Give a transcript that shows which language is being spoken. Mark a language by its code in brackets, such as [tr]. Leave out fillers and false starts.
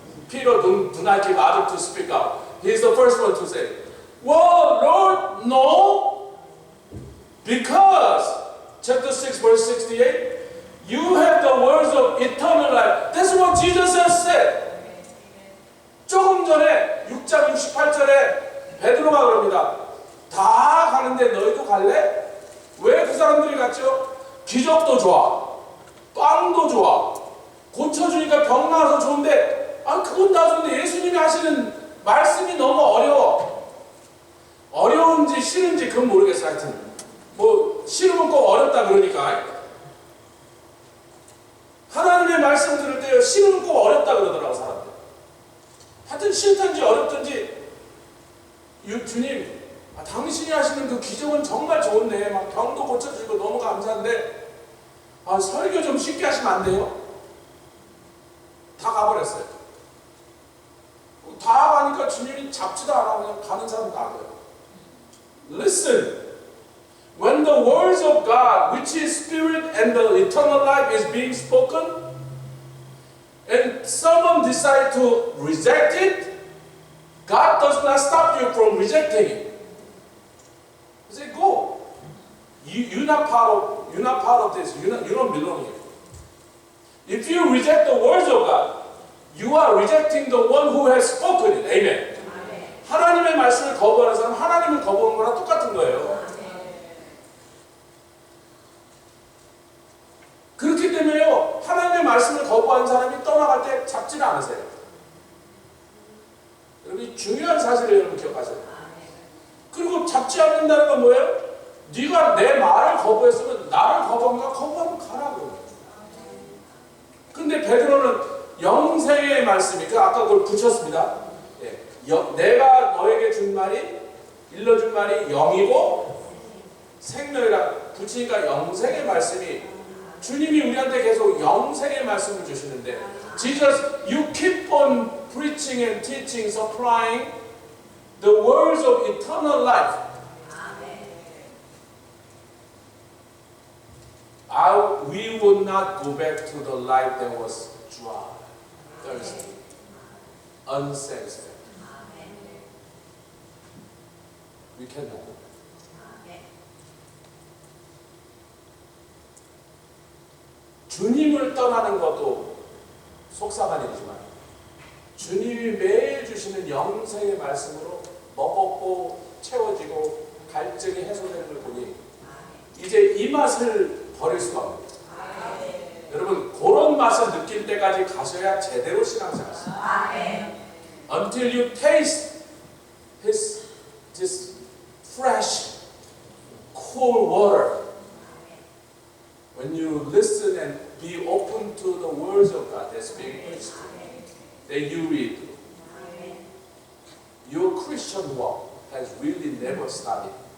[en] Peter do not give others to speak out. He's the first one to say, well, Lord, no. Because chapter 6 verse 68, You have the words of eternal life. That's what Jesus has said. [ko] 조금 전에 6장 68절에 베드로가 그럽니다. 다 가는데 너희도 갈래? 왜 그 사람들이 갔죠? 기적도 좋아. 빵도 좋아. 고쳐주니까 병 나아서 좋은데 그건 다 좋은데 예수님이 하시는 말씀이 너무 어려워. 어려운지 싫은지 그건 모르겠어. 하여튼 뭐 싫으면 꼭 어렵다 그러니까 하나님의 말씀 들을 때 싫으면 꼭 어렵다 그러더라고 사람들. 하여튼 싫든지 어렵든지 주님 당신이 하시는 그 기적은 정말 좋은데 막 병도 고쳐주고 너무 감사한데 설교 좀 쉽게 하시면 안 돼요? 다 가버렸어요. 다 가니까 주님이 잡지도 않아. 그냥 가는 사람 나가요. [en] Listen. When the words of God, which is spirit and the eternal life is being spoken, and someone decides to reject it, God does not stop you from rejecting it. He said, go. You're not part of this. You don't belong here. If you reject the words of God, you are rejecting the one who has spoken it. Amen. [ko] 하나님의 말씀을 거부하는 사람, 하나님을 거부하는 거랑 똑같은 거예요. 그렇기 때문에요, 하나님의 말씀을 거부하는 사람이 떠나갈 때 잡지는 않으세요. 여러분, 중요한 사실을 여러분 기억하세요. 그리고 잡지 않는다는 건 뭐예요? 네가 내 말을 거부했으면 나를 거부하면 가라고. 근데 베드로는 영생의 말씀이, 아까 그걸 붙였습니다. 내가 너에게 준 말이, 일러준 말이 영이고 생명이라 붙이니까 영생의 말씀이, 주님이 우리한테 계속 영생의 말씀을 주시는데, [en] Jesus, you keep on preaching and teaching, supplying the words of eternal life. We would not go back to the life that was dry, thirsty, unsatisfied. We cannot. [ko] 주님을 떠나는 것도 속상한 일이지만 주님이 매일 주시는 영생의 말씀으로 먹고 채워지고 갈증이 해소되는 걸 보니 이제 이 맛을 버릴 수가 없습니다. 여러분, 그런 맛을 느낄 때까지 가셔야 제대로 신앙생활. [en] Until you taste this fresh, cool water. When you listen and be open to the words of God that's being preached, that you read, your Christian walk has really never started.